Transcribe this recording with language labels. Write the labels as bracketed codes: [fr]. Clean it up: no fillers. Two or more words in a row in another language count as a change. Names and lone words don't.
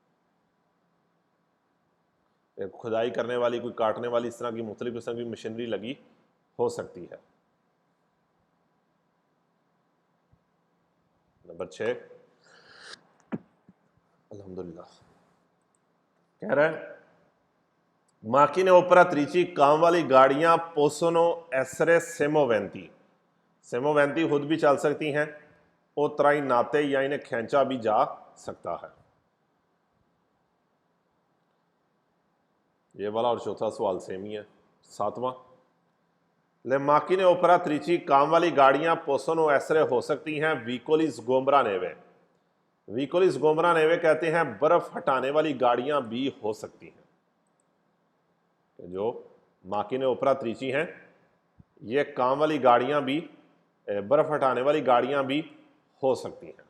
[hi] खुदाई करने वाली, कोई काटने वाली, इस तरह की मुख्तलिफ किस्म की मशीनरी लगी हो सकती है। नंबर 6, अल्हम्दुलिल्लाह। कह रहा है [it] macchine operatrici [hi] काम वाली गाड़ियां [it] possono essere semoventi। [hi] सेमोवेंती खुद भी चल सकती हैं और trainate या इन्हें खींचा भी जा सकता है। ये वाला और चौथा सवाल सेम ही है। सातवां, [it] le macchine operatrici [hi] काम वाली गाड़ियां [it] possono essere [hi] हो सकती हैं [it] veicoli sgombraneve। veicoli sgombraneve [hi] कहते हैं बर्फ हटाने वाली गाड़ियां भी हो सकती हैं। जो [it] macchine operatrici [hi] हैं ये काम वाली गाड़ियां भी, बर्फ हटाने वाली गाड़ियां भी हो सकती हैं।